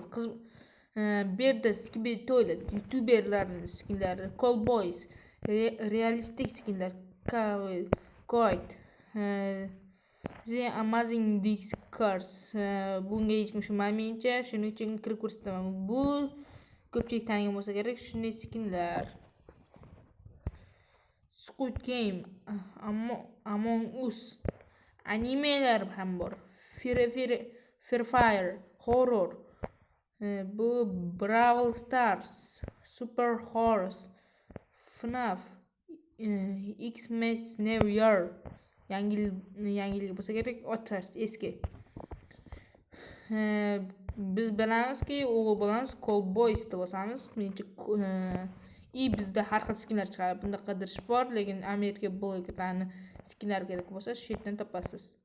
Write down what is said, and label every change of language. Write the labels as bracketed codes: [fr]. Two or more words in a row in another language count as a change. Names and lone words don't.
[uz] Bu yerda Skibidi Toilet, youtuberlarning skinlari, Callboys, realistik skinlar, Kite, The Amazing Discars. Bunga hech kim tushunmaymencha, shuning uchun kirib ko'rsataman. Bu ko'pchilik tanigan bo'lsa kerak shunday skinlar. Squid Game, Among Us, animelar ham bor. Free Fire, Horror, bu Brawl Stars, Super Horse, FNAF, Xmas New Year, yangilik bo'lsa kerak, o'tirish eski. Biz bilamizki, o'g'il bo'lamiz, Callboys deb olamiz. Menimcha bizda har xil skinlar chiqadi. Bunda qidirish bor, lekin Amerika blogerlarining skinlari kerak bo'lsa, shu yerdan topasiz.